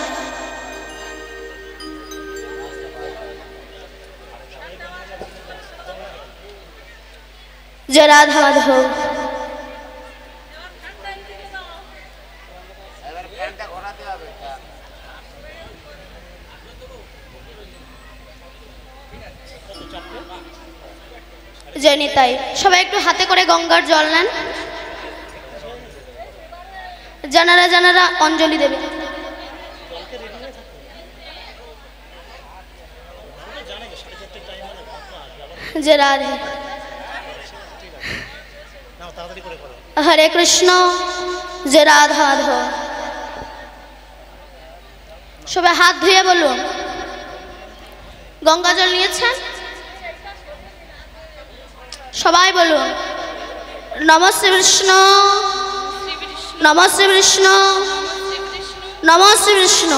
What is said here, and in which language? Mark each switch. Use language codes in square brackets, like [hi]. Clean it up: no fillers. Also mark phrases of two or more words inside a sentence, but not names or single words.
[bn] जय राधा माधव। जय निताई। সবাই একটু হাতে করে গঙ্গার জল নেন, জানারা জানারা অঞ্জলি দেবে। जय राधे, हरे कृष्ण, जय राधा माधव। সবাই হাত ধুয়ে বলুন গঙ্গা জল निয়েছেন? সবাই বলুন নমঃ শ্রী বিষ্ণু, নমঃ শ্রী বিষ্ণু, নমঃ শ্রী বিষ্ণু।